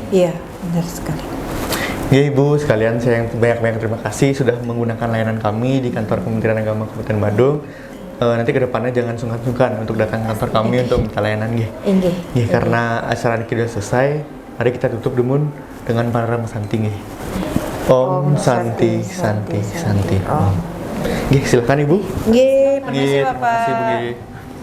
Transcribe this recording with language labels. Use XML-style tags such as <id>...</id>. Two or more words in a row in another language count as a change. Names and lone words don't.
<id>Iya, benar sekali. Ya Ibu sekalian, saya yang banyak-banyak terima kasih sudah menggunakan layanan kami di kantor Kementerian Agama Kabupaten Badung. Nanti kedepannya jangan sungkan-sungkan untuk datang ke kantor kami untuk minta layanan nggih. Nggih. Nggih, karena acara ini sudah selesai, mari kita tutup dulu dengan Parama Santi nggih.</id> <sa>Om Santi Santi Santi.</sa> <id>Om. Nggih, silakan Ibu. Nggih, permisi Nggih, terima Bapak. kasih Bu nggih.</id>